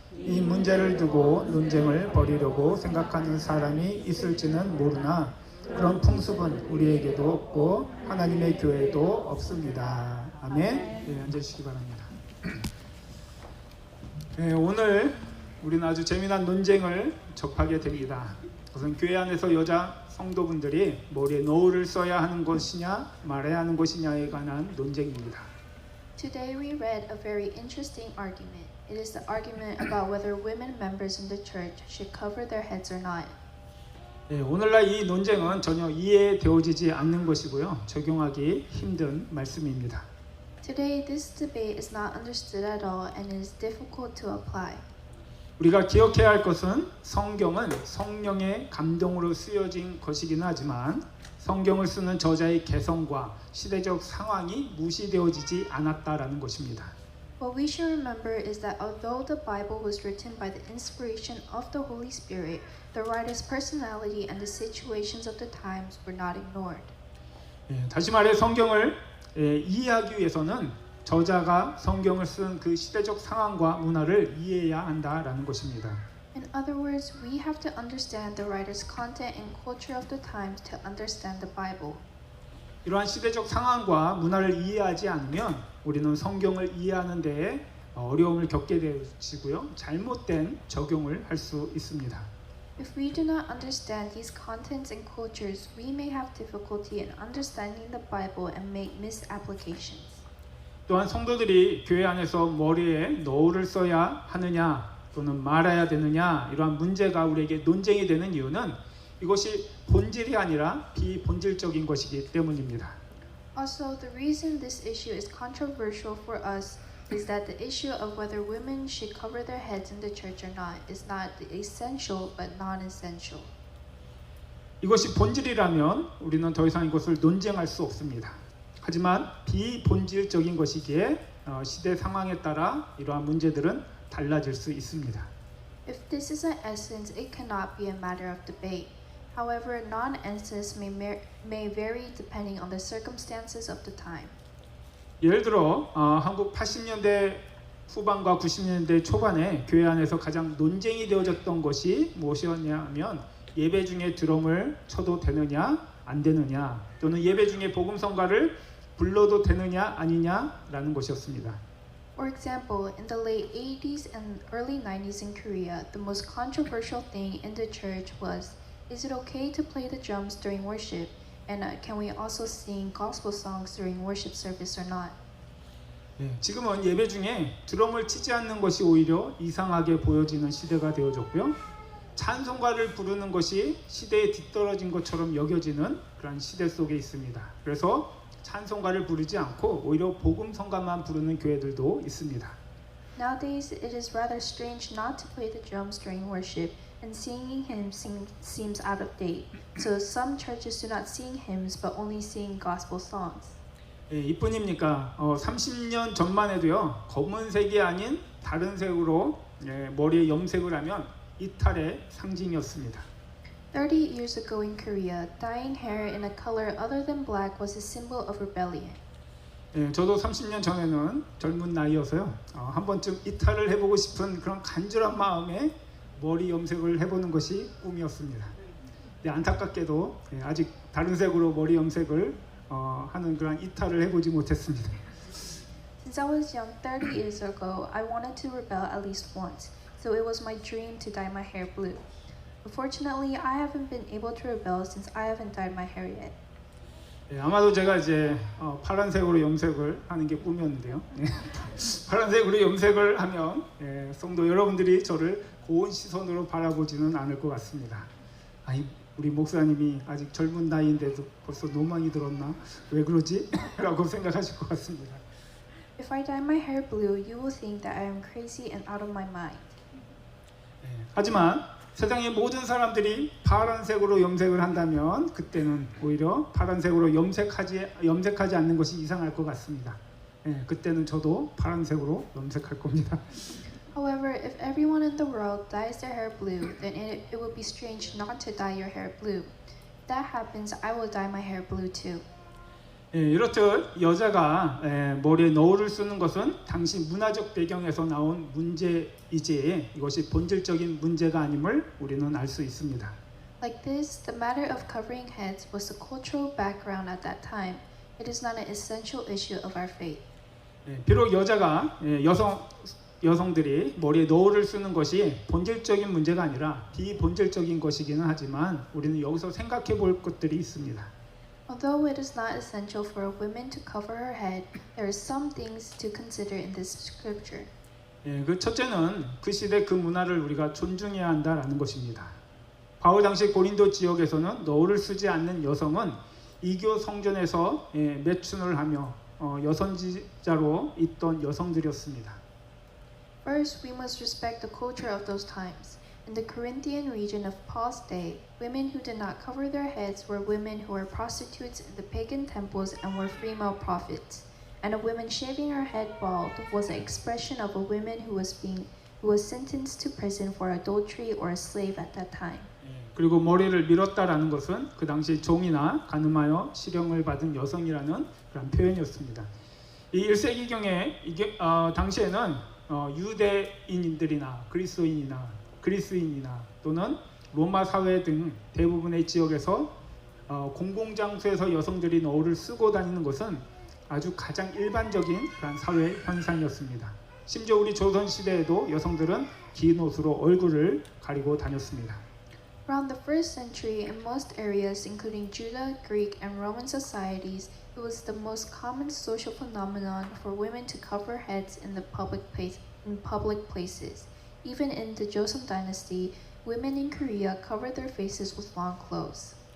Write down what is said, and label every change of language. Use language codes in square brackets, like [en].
[ko] 이 문제를 두고 논쟁을 벌이려고 생각하는 사람이 있을지는 모르나 그런 풍습은 우리에게도 없고 하나님의 교회에도 없습니다. 아멘. 네, 앉으시기 바랍니다. 네, 오늘 우리는 아주 재미난 논쟁을 접하게 됩니다. 우선 교회 안에서 여자 성도분들이 머리에 노을을 써야 하는 것이냐 말아야 하는 것이냐에 관한 논쟁입니다. [en] Today we read a very interesting argument. It is the argument about whether women members in the church should cover their heads or not. [ko] 네, 오늘날 이 논쟁은 전혀 이해되어지지 않는 것이고요. 적용하기 힘든 말씀입니다. [en] Today this debate is not understood at all and it is difficult to apply. [ko] 우리가 기억해야 할 것은 성경은 성령의 감동으로 쓰여진 것이긴 하지만 성경을 쓰는 저자의 개성과 시대적 상황이 무시되어지지 않았다라는 것입니다. [en] What we should remember is that although the Bible was written by the inspiration of the Holy Spirit, the writer's personality and the situations of the times were not ignored. [ko] 다시 말해 성경을 이해하기 위해서는 저자가 성경을 쓴 그 시대적 상황과 문화를 이해해야 한다라는 것입니다. [en] In other words, we have to understand the writer's content and culture of the times to understand the Bible. [ko] 이러한 시대적 상황과 문화를 이해하지 않으면 우리는 성경을 이해하는 데에 어려움을 겪게 되시고요. 잘못된 적용을 할 수 있습니다. [en] If we do not understand these contents and cultures, we may have difficulty in understanding the Bible and make misapplications. [ko] 또한 성도들이 교회 안에서 머리에 노을을 써야 하느냐 또는 말아야 되느냐 이러한 문제가 우리에게 논쟁이 되는 이유는 이것이 본질이 아니라 비본질적인 것이기 때문입니다. [en] Also, the reason this issue is controversial for us is that the issue of whether women should cover their heads in the church or not is not essential but non-essential. [ko] 이것이 본질이라면 우리는 더 이상 이것을 논쟁할 수 없습니다. 하지만 비본질적인 것이기에 시대 상황에 따라 이러한 문제들은 달라질 수 있습니다. [en] If this is an essence, it cannot be a matter of debate. However, non-essence may vary depending on the circumstances of the time. [ko] 예를 들어 한국 80년대 후반과 90년대 초반에 교회 안에서 가장 논쟁이 되어졌던 것이 무엇이었냐면 예배 중에 드럼을 쳐도 되느냐 안 되느냐 또는 예배 중에 복음성가를 불러도 되느냐 아니냐라는 것이었습니다. [en] For example, in the late 80s and early 90s in Korea, the most controversial thing in the church was, is it okay to play the drums during worship? And can we also sing gospel songs during worship service or not? [ko] 지금은 예배 중에 드럼을 치지 않는 것이 오히려 이상하게 보여지는 시대가 되어졌고요. 찬송가를 부르는 것이 시대에 뒤떨어진 것처럼 여겨지는 그런 시대 속에 있습니다. 그래서 찬송가를 부르지 않고 오히려 복음성가만 부르는 교회들도 있습니다. [en] Nowadays, it is rather strange not to play the drums during worship, and singing hymns seems out of date. So some churches do not sing hymns but only sing gospel songs. [ko] 이뿐입니까? 30년 전만 해도요. 검은색이 아닌 다른 색으로 머리에 염색을 하면 이탈의 상징이었습니다. [en] 30 years ago in Korea, dyeing hair in a color other than black was a symbol of rebellion. [ko] 저도 30년 전에는 젊은 나이여서요. 한 번쯤 이탈을 해보고 싶은 그런 간절한 마음에 머리 염색을 해보는 것이 꿈이었습니다. 안타깝게도 아직 다른 색으로 머리 염색을 하는 그런 이탈을 해보지 못했습니다. [en] Since I was young 30 years ago, I wanted to rebel at least once, so it was my dream to dye my hair blue. Unfortunately, I haven't been able to rebel since I haven't dyed my hair yet. [ko] 아마도 제가 이제 파란색으로 염색을 하는 게 꿈이었는데요. 파란색으로 염색을 하면 성도 여러분들이 저를 고운 시선으로 바라보지는 않을 것 같습니다. 우리 목사님이 아직 젊은 나이인데도 벌써 노망이 들었나? 왜 그러지? 라고 생각하실 것 같습니다. [en] If I dye my hair blue, you will think that I am crazy and out of my mind. [ko] 하지만 세상의 모든 사람들이 파란색으로 염색을 한다면 그때는 오히려 파란색으로 염색하지 않는 것이 이상할 것 같습니다. 그때는 저도 파란색으로 염색할 겁니다. [en] However, if everyone in the world dyes their hair blue, then it would be strange not to dye your hair blue. If that happens, I will dye my hair blue too. [ko] 이렇듯 여자가 머리에 너울을 쓰는 것은 당시 문화적 배경에서 나온 문제이지 이것이 본질적인 문제가 아님을 우리는 알 수 있습니다. [en] Like this, the matter of covering heads was the cultural background at that time. It is not an essential issue of our faith. [ko] 비록 여자가 여성들이 머리에 너울을 쓰는 것이 본질적인 문제가 아니라 비본질적인 것이기는 하지만 우리는 여기서 생각해 볼 것들이 있습니다. [en] Although it is not essential for a woman to cover her head, there are some things to consider in this scripture. [ko] 그 첫째는 그 시대 그 문화를 우리가 존중해야 한다라는 것입니다. 바울 당시 고린도 지역에서는 너울을 쓰지 않는 여성은 이교 성전에서 매춘을 하며 여선지자로 있던 여성들이었습니다. [en] First, we must respect the culture of those times. In the Corinthian region of Paul's day, women who did not cover their heads were women who were prostitutes in the pagan temples and were female prophets. And a woman shaving her head bald was an expression of a woman who was sentenced to prison for adultery or a slave at that time. [ko] 그리고 머리를 밀었다라는 것은 그 당시 종이나 간음하여 실형을 받은 여성이라는 그런 표현이었습니다. 이 1세기경에 당시에는 유대인들이나 그리스인이나 또는 로마 사회 등 대부분의 지역에서 공공장소에서 여성들이 너울을 쓰고 다니는 것은 아주 가장 일반적인 그런 사회 현상이었습니다. 심지어 우리 조선 시대에도 여성들은 긴 옷으로 얼굴을 가리고 다녔습니다. [en] Around the 1st century, in most areas, including Judah, Greek, and Roman societies, it was the most common social phenomenon for women to cover heads in public places. Even in the Joseon dynasty, women in Korea covered their faces with long clothes.